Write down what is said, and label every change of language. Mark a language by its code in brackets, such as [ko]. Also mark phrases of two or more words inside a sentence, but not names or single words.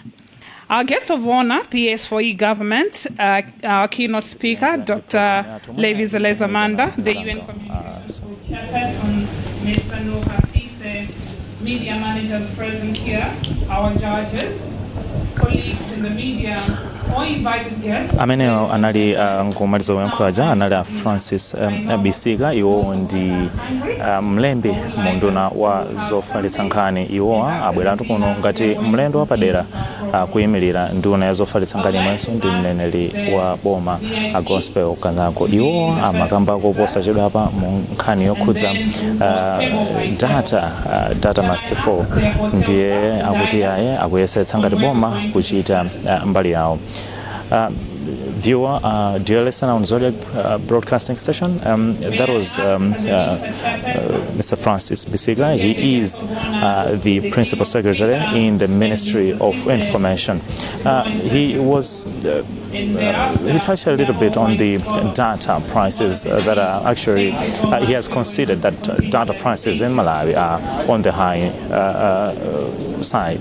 [en] Our guest of honor, PS4E government, our keynote speaker, Dr. Levi Zelezamanda, the UN Community Chairperson, Mr. Nuha Sise, media managers present here, our judges, colleagues in the media, all invited guests. [ny] Ameneo anali nkumaliza wenkhulaja anali Francis Bisika iwo ndi mlembi munduna wa zofalitsa nkhani iwowa abweratu kuno ngati mlendo wapadera kuyimirira nduna ya zofalitsa nkhani mwenso ndi mneneri wa boma a Gospel Kazako. Iwowa amakambako posachedwa hapa mu nkhani yokhudza [en] data must fall, [ny] ndiye akuti aye akuyesetsa ngati boma kuchita mbali yawo. [en] Viewer, dear listener on Zodiac broadcasting station, that was Mr. Francis Bisika. He is the Principal Secretary in the Ministry of Information. He touched a little bit on the data prices that are actually, he has considered that data prices in Malawi are on the high side.